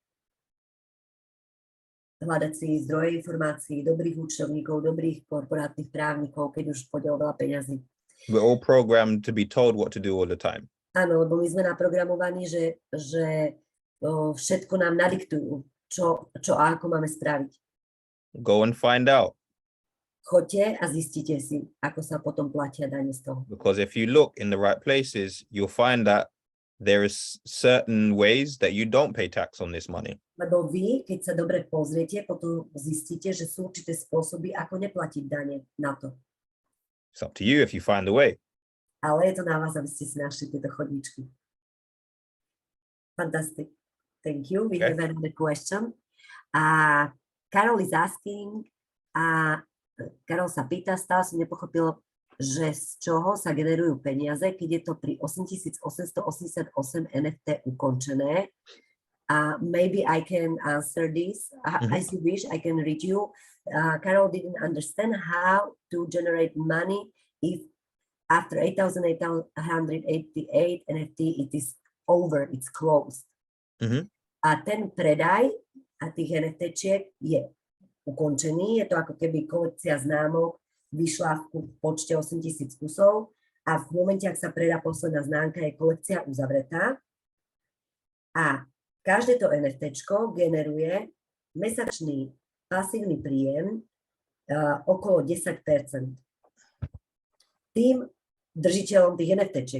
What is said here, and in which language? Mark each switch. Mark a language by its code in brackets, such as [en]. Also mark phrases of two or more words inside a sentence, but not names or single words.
[sk] Hľadať si zdroje informácií, dobrých účtovníkov, dobrých korporátnych právnikov, keď už pôjde o veľa peňazí. [en] We're all programmed to be told what to do all the time. [sk] Áno, lebo my sme naprogramovaní, že všetko nám nadiktujú, čo a ako máme spraviť. [en] Go and find out. [sk] Choďte a zistite si, ako sa potom platia dane z toho. [en] Because if you look in the right places, you'll find that there is certain ways that you don't pay tax on this money. [sk] Lebo vy, keď sa dobre pozriete, potom zistíte, že sú určité spôsoby, ako neplatiť dane na to. [en] It's up to you if you find the way. [sk] Ale je to na vás, aby ste si našli tieto chodničky. [en] Fantastic. Thank you. We have another question. Carol is asking, [sk] Karol sa pýta, stále som nepochopil, že z čoho sa generujú peniaze, keď je to pri 8,888 NFT ukončené. [en] Maybe I can answer this. As you wish, I can read you. Carol didn't understand how to generate money if after 8,888 NFT it is over, it's closed. [sk] A ten predaj a tých NFT-čiek je ukončený. Je to ako keby kolekcia známok vyšla v počte 8,000 kusov a v momente, ak sa predá posledná známka, je kolekcia uzavretá. A každé to NFT-čko generuje mesačný pasívny príjem okolo 10% tým držiteľom tých NFT-čiek.